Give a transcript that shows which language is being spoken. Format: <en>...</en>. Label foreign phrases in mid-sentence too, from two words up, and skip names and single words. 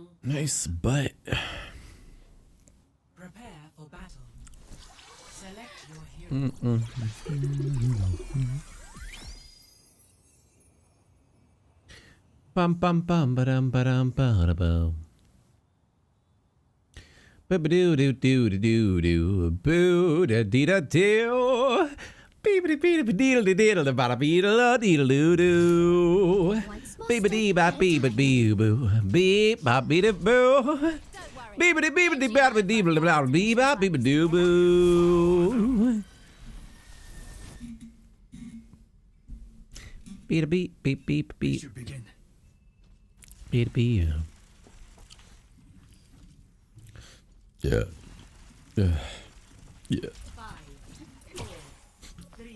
<en>Nice butt. Prepare for battle. Select your hero. Bum bum bum ba-dum ba-dum ba-da-bum. Ba-ba-doo doo doo doo doo boo da dee da doo. Beep-a-dee beep-a-dee dee da ba da bee da dee da doo doo. Beep-a-dee ba beep-a bee boo. Beep ba bee da boo. Beep-a-dee beep-a-dee ba da dee da ba bee ba beep-a doo boo. Beep a beep beep beep beep. Beep beep. Yeah. Yeah. Yeah. 5, 4, 3,</en>